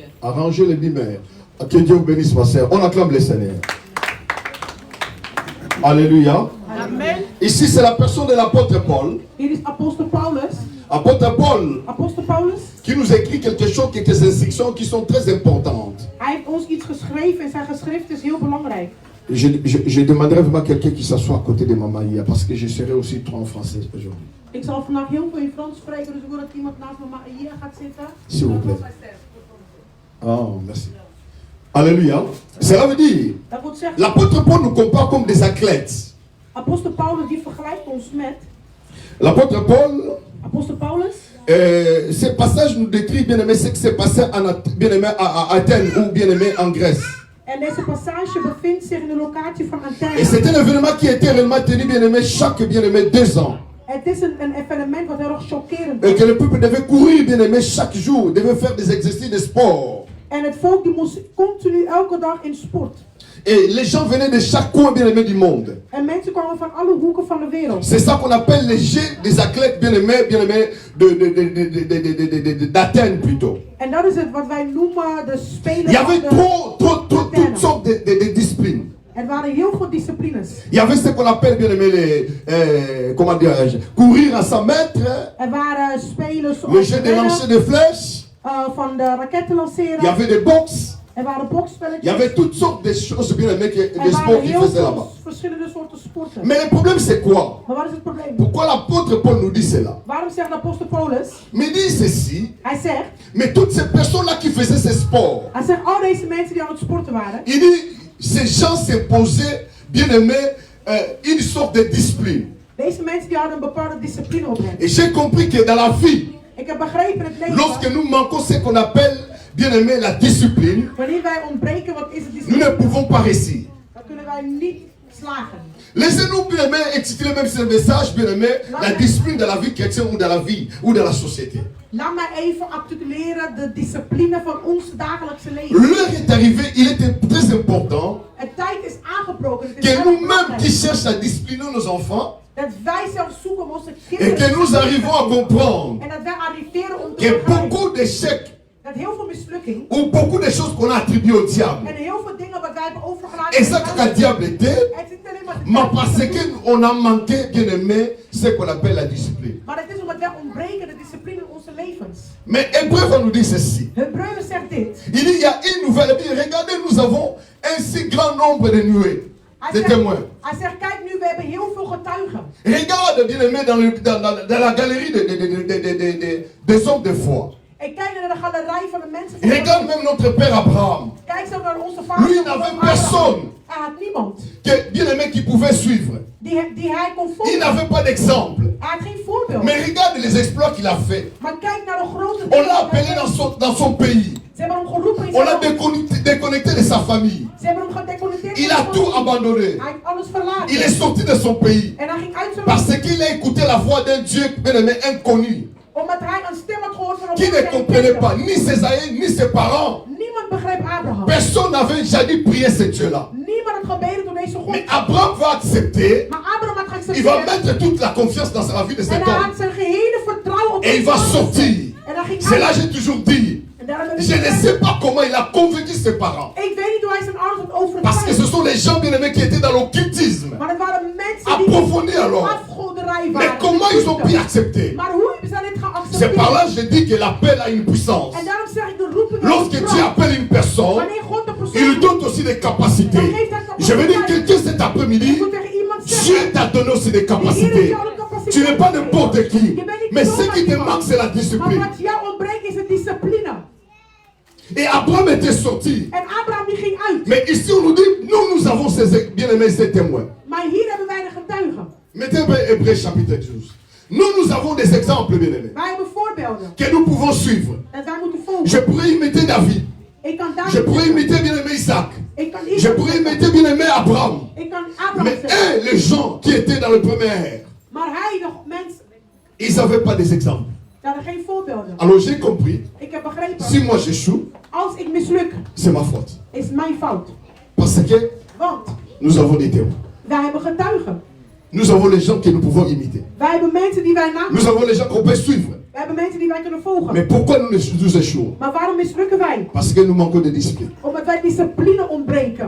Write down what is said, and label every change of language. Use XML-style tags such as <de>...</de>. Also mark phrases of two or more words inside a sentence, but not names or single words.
<fr>Arrangez les bimères. Que Dieu vous bénisse, ma sœur. On acclame le Seigneur. Alléluia. Amen. Ici, c'est la personne de l'apôtre Paul.</fr> <nl>Hier is apostel Paulus.</nl> <fr>Apôtre Paul</fr> <nl>Apostel Paulus.</nl> <fr>qui nous écrit quelque chose, quelques instructions qui sont très importantes.</fr> <nl>Hij heeft ons iets geschreven en zijn geschrift is heel belangrijk.</nl> <fr>Je demanderai vraiment quelqu'un qui s'assoit à côté de Maman Ia, parce que je serai aussi trop en français aujourd'hui.</fr> <nl>Ik zal vandaag heel veel in Frans spreken, dus ik wil dat iemand naast mama hier gaat zitten.</nl> <fr>S'il vous plaît. Oh, merci. Alléluia. Cela veut dire,</fr> <nl>Dat wil zeggen,</nl> <fr>l'apôtre Paul nous compare comme des athlètes.</fr> <nl>apostel Paulus die vergelijkt ons met</nl> <fr>L'apôtre Paul,</fr> <nl>apostel Paulus.</nl> <fr>ce passage nous décrit, bien aimé, ce qui s'est passé bien aimé, à Athènes ou bien aimé en Grèce.</fr> <nl>En deze passage bevindt zich in de locatie van</nl> <fr>Et</fr> <nl>Athene.</nl> <fr>c'est un événement qui était réellement tenu, bien aimé, chaque bien aimé 2 ans.</fr> <nl>Het is een evenement wat heel erg chockerend</nl> <fr>Et</fr> <nl>is.</nl> <fr>que le peuple devait courir, bien aimé, chaque jour, devait faire des exercices de sport.</fr> <nl>En het volk die moest continu elke dag in sport.</nl> <fr>Et les gens venaient de chaque coin, bien aimé, du monde.</fr> <nl>En mensen kwamen van alle hoeken van de wereld.</nl> <fr>C'est ça qu'on appelle les jeux des athlètes, bien aimés, d'Athènes plutôt.</fr> <nl>En dat is het wat wij noemen de</nl> <fr>Il y</fr> <nl>spelen</nl> <fr>avait</fr> <nl>van de</nl> <fr>toutes sortes de disciplines.</fr> <nl>Er waren heel veel disciplines.</nl> <fr>Il y avait ce qu'on appelle, bien aimé, les, comment dirais-je, courir à 100 mètres,</fr> <nl>Er waren spelen</nl> <fr>le</fr> <nl>zoals</nl> <fr>jeu de</fr> <nl>rennen,</nl> <fr>lancer de flèches,</fr> <nl>van de raketten lanceren.</nl> <fr>il y avait des box,</fr> <nl>Er waren</nl> <fr>il y</fr> <nl>bokspelletjes.</nl> <fr>avait toutes sortes de choses, bien aimé, des</fr> <nl>Er</nl> <fr>sports</fr> <nl>waren</nl> <fr>qu'ils</fr> <nl>heel</nl> <fr>faisaient là-bas.</fr> <nl>veel verschillende soorten sporten.</nl> <fr>Mais le problème c'est quoi?</fr> <nl>Maar wat is het probleem?</nl> <fr>Pourquoi l'apôtre Paul nous dit cela?</fr> <nl>Waarom zegt de apostel Paulus?</nl> <fr>Mais il dit ceci,</fr> <nl>Hij zegt,</nl> <fr>mais toutes ces personnes-là qui faisaient ces sports,</fr> <nl>hij zegt al deze mensen die aan het sporten waren.</nl> <fr>il dit, ces gens s'imposaient, bien aimé, une sorte de discipline.</fr> <nl>Deze mensen die hadden een bepaalde discipline op hen.</nl> <fr>Et j'ai compris que dans la vie,</fr> <nl>Ik heb begrepen in het leven.</nl> <fr>lorsque nous manquons ce qu'on appelle, bien aimé, la discipline,</fr> <nl>Wanneer wij ontbreken, wat is het</nl> <fr>nous</fr> <nl>discipline?</nl> <fr>ne pouvons pas réussir.</fr> <nl>Dan kunnen wij niet slagen.</nl> <fr>Laissez-nous, bien aimé, expliquer même ce message, bien aimé, la discipline dans la vie chrétienne ou dans la vie ou dans la société.</fr> <nl>Laat mij even articuleren de discipline van ons dagelijkse leven.</nl> <fr>L'heure est arrivée, il était très important</fr> <nl>Het tijd is aangebroken. Het is</nl> <fr>que</fr> <nl>erg</nl> <fr>nous-mêmes</fr> <nl>belangrijk</nl> <fr>qui cherchons à discipliner nos enfants,</fr> <nl>dat wij zelf zoeken om onze</nl> <fr>et</fr> <nl>kinderen</nl> <fr>que nous arrivons à comprendre</fr> <nl>en dat wij arriveren om te</nl> <fr>que</fr> <nl>begrijpen</nl> <fr>beaucoup d'échecs</fr> <nl>dat heel veel mislukking</nl> <fr>ou beaucoup de choses qu'on a attribuées au diable,</fr> <nl>en heel veel dingen wat wij hebben overgelaten</nl> <fr>et ça que le diable était,</fr> <nl>het is niet alleen maar</nl> <fr>mais</fr> <nl>de</nl> <fr>parce qu'on a manqué, bien aimé, ce qu'on appelle la discipline.</fr> <nl>maar het is omdat wij ontbreken de discipline in onze levens.</nl> <fr>Mais Hébreu va nous dire ceci.</fr> <nl>Hebreeën zegt dit.</nl> <fr>Il dit, il y a une nouvelle vie. Regardez, nous avons un si grand nombre de nuées, de témoins.</fr> <nl>Hij zegt, kijk nu, we hebben heel veel getuigen.</nl> <fr>Regarde, bien aimé, dans la galerie des hommes de foi.</fr> <nl>En kijk naar de galerij van de mensen van</nl> <fr>Regarde même notre père Abraham.</fr> <nl>Kijk zo naar onze vader.</nl> <fr>Lui, il n'avait personne</fr> <nl>Hij had niemand</nl> <fr>bien aimé qui pouvait suivre.</fr> <nl>die hij kon</nl> <fr>Il</fr> <nl>volgen.</nl> <fr>n'avait pas d'exemple.</fr> <nl>Hij had geen voorbeeld.</nl> <fr>Mais regarde les exploits qu'il a fait.</fr> <nl>Maar kijk naar de grote</nl> <fr>On</fr> <nl>dingen</nl> <fr>l'a</fr> <nl>die hij</nl> <fr>appelé</fr> <nl>deed.</nl> <fr>dans son pays.</fr> <nl>Ze hebben hem geroepen in</nl> <fr>On l'a</fr> <nl>zijn land.</nl> <fr>déconnecté de sa famille.</fr> <nl>Ze hebben hem gedeconnecteerd.</nl> <fr>Il</fr> <nl>van</nl> <fr>a</fr> <nl>zijn</nl> <fr>tout</fr> <nl>familie.</nl> <fr>abandonné.</fr> <nl>Hij heeft alles verlaten.</nl> <fr>Il est sorti de son pays.</fr> <nl>En hij ging uit zijn</nl> <fr>Parce</fr> <nl>land.</nl> <fr>qu'il a écouté la voix d'un Dieu bien aimé inconnu.</fr> <nl>Omdat hij een stem had gehoord van een</nl> <fr>Qui</fr> <nl>God</nl> <fr>ne</fr> <nl>die hij</nl> <fr>comprenait</fr> <nl>kende.</nl> <fr>pas ni ses aïeux ni ses parents.</fr> <nl>Niemand begreep Abraham.</nl> <fr>Personne n'avait jadis prié ce Dieu-là.</fr> <nl>Niemand had gebeden door deze God.</nl> <fr>Mais Abraham va accepter.</fr> <nl>Maar Abraham had</nl> <fr>Il va</fr> <nl>geaccepteerd.</nl> <fr>mettre toute la confiance dans la vie de</fr> <nl>En</nl> <fr>cet</fr> <nl>hij</nl> <fr>homme.</fr> <nl>had zijn gehele vertrouwen op</nl> <fr>Et il</fr> <nl>deze</nl> <fr>va</fr> <nl>man.</nl> <fr>sortir.</fr> <nl>En hij ging</nl> <fr>C'est là</fr> <nl>uit.</nl> <fr>que j'ai toujours dit.</fr> <nl>En daarom heb ik</nl> <fr>Je ne</fr> <nl>gezegd,</nl> <fr>sais pas comment il a convaincu ses parents.</fr> <nl>ik weet niet hoe hij zijn ouders had</nl> <fr>Parce que ce</fr> <nl>overtuigd.</nl> <fr>sont les gens bien aimés qui étaient dans l'occultisme.</fr> <nl>Maar het waren mensen</nl> <fr>Approfondi</fr> <nl>die</nl> <fr>alors.</fr> <nl>afgoderij</nl> <fr>Mais</fr> <nl>waren.</nl> <fr>comment ils ont pu accepter?</fr> <nl>Maar hoe hebben zij dit</nl> <fr>C'est par là</fr> <nl>geaccepteerd?</nl> <fr>que je dis que l'appel a une puissance.</fr> <nl>En daarom zeg ik de roeping aan</nl> <fr>Lorsque</fr> <nl>de</nl> <fr>tu</fr> <nl>vrouw.</nl> <fr>appelles une personne,</fr> <nl>Wanneer God de persoon</nl> <fr>il lui</fr> <nl>roept,</nl> <fr>donne aussi des capacités. Je veux dire quelqu'un cet</fr> <nl>je</nl> <fr>après-midi,</fr> <nl>moet tegen iemand</nl> <fr>Dieu</fr> <nl>zeggen,</nl> <fr>t'a donné aussi des capacités. Tu n'es pas n'importe qui. Mais ce qui te manque, c'est la</fr> <nl>maar</nl> <fr>discipline.</fr> <nl>wat jou ontbreekt is de discipline.</nl> <fr>Et Abraham était sorti.</fr> <nl>En Abraham die ging uit.</nl> <fr>Mais ici, on nous dit, nous avons ces bien-aimés, ces témoins.</fr> <nl>Maar hier hebben wij de getuigen.</nl> <fr>Mettez Hébreux chapitre 12. Nous avons des exemples, bien-aimés,</fr> <nl>Wij hebben voorbeelden.</nl> <fr>que nous pouvons suivre.</fr> <nl>En wij moeten volgen.</nl> <fr>Je pourrais imiter David.</fr> <nl>Ik kan</nl> <fr>Je</fr> <nl>David</nl> <fr>pourrais</fr> <nl>zeggen.</nl> <fr>imiter bien-aimé Isaac.</fr> <nl>Ik kan</nl> <fr>Je</fr> <nl>Isaac</nl> <fr>pourrais</fr> <nl>zeggen.</nl> <fr>imiter bien-aimé Abraham.</fr> <nl>Ik kan Abraham</nl> <fr>Mais</fr> <nl>zeggen.</nl> <fr>les gens qui étaient dans le premier ère,</fr> <nl>Maar hij, de mens</nl> <fr>Ils n'avaient pas des exemples.</fr> <nl>Ze hadden geen voorbeelden.</nl> <fr>Alors j'ai compris,</fr> <nl>Ik heb begrepen,</nl> <fr>si moi j'échoue,</fr> <nl>als ik misluk,</nl> <fr>c'est ma faute.</fr> <nl>is het mijn fout.</nl> <fr>Parce que</fr> <nl>Want</nl> <fr>nous avons des témoins.</fr> <nl>wij hebben getuigen.</nl> <fr>Nous avons les gens que nous pouvons imiter.</fr> <nl>Wij hebben mensen die wij</nl> <fr>Nous</fr> <nl>namen.</nl> <fr>avons les gens qu'on peut suivre.</fr> <nl>Wij hebben mensen die wij kunnen volgen.</nl> <fr>Mais pourquoi nous échouons?</fr> <nl>Maar waarom mislukken wij?</nl> <fr>Parce que nous manquons de discipline.</fr> <nl>Omdat wij discipline ontbreken.</nl>